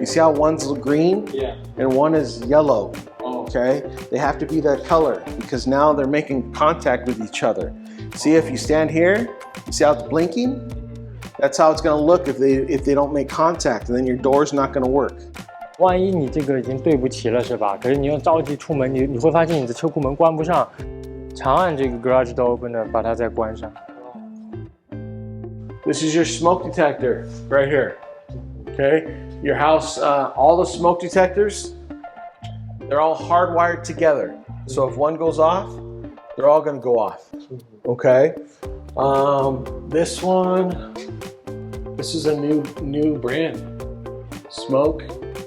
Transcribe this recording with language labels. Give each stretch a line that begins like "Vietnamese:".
English: You see how one's green Yeah. and one is yellow, Oh. okay? They have to be that color because now they're making contact with each other. See, if you stand here, you see how it's blinking? That's how it's gonna look if they don't make contact, and then your door's not gonna work.
Chinese: 万一你这个已经对不齐了，是吧？可是你又着急出门，你会发现你的车库门关不上，长按这个 garage door opener 把它再关上。
English: This is your smoke detector right here. Okay, your house, all the smoke detectors, they're all hardwired together. So if one goes off, they're all gonna go off. Okay. This one, this is a new brand. Smoke.